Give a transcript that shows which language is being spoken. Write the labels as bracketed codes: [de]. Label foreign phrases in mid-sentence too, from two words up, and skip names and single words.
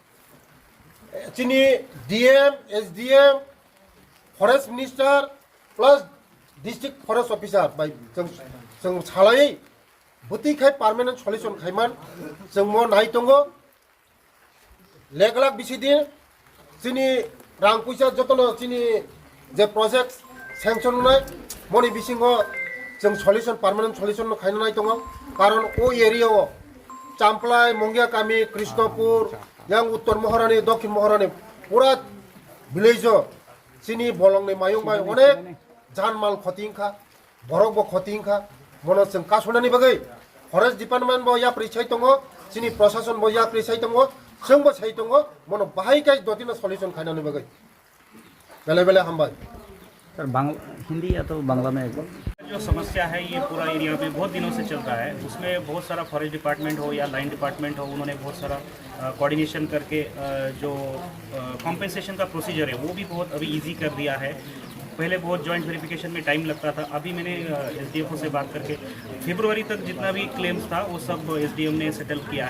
[trp] चिनी डीएम एसडीएम [en] Forest Minister plus District Forest Officer [trp] बाय जों सालायै बुतिखाय [en] permanent solution [trp] खाइमान जों म नाय दंगो लेग लाख बिसिदि चिनी रां पैसा जतनो चिनी जे [en] project sanction [trp] नाय मनि बिसिंगो जों [en] solution permanent solution [trp] खाइनो नाय दंगो कारण ओ एरियायाव चामप्लाई मंगिया कामी कृष्णपुर yang उत्तर महारानी दक्षिण महारानी पूरा विलेज चिनी बलंगनि मायुं बाय अनेक जानमाल खतिंखा बरक बो खतिंखा मनो जों कासनानि बागै [en] forest department [trp] बो या प्रिसाइ दङ चिनी प्रशासन बो या प्रिसाइ दङ जोंबो साइ दङ मनो बाहायकाय दतिनो सल्यूशन खाइनानि बागै बेले बेले हामबाय [hi] सर हिंदी या तो बांग्ला में जो समस्या है ये पूरा एरिया में बहुत दिनों से चल रहा है उसमें बहुत सारा [en] forest department [hi] हो या [en] line department [hi] हो उन्होंने बहुत सारा कोऑर्डिनेशन करके जो कॉम्पेंसेशन का प्रोसीजर है वो भी बहुत अभी इजी कर दिया है पहले बहुत [en] joint verification [hi] में टाइम लगता था अभी मैंने एसडीएफओ से बात करके फरवरी तक जितना भी क्लेम्स था वो सब एसडीएम ने सेटल किया